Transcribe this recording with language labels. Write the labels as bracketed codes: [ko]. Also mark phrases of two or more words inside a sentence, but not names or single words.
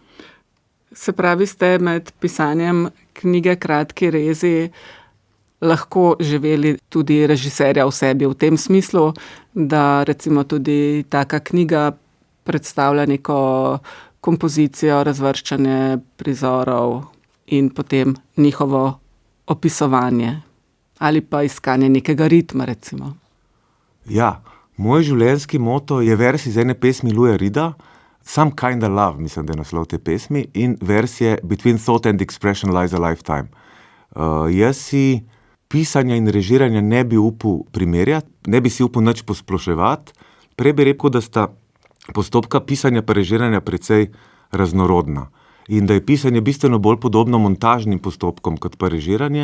[sl] Se pravi, ste med pisanjem knjige Kratki rezi lahko živeli tudi režiserja v sebi, v tem smislu, da recimo tudi taka knjiga predstavlja neko kompozicijo, razvrščanje prizorov in potem njihovo opisovanje ali pa iskanje nekega ritma, recimo. Ja, moj življenjski moto je vers iz ene pesmi Louisa Reeda, Some Kinda Love, mislim, da je naslov te pesmi, in vers je [en] Between thought and expression lies a lifetime. [sl] Jaz si pisanja in režiranja ne bi upal primerjati, ne bi si upal nič posploševati, prej bi rekel, da sta postopka pisanja pa režiranja precej raznorodna in da je pisanje bistveno bolj podobno montažnim postopkom kot pa režiranje.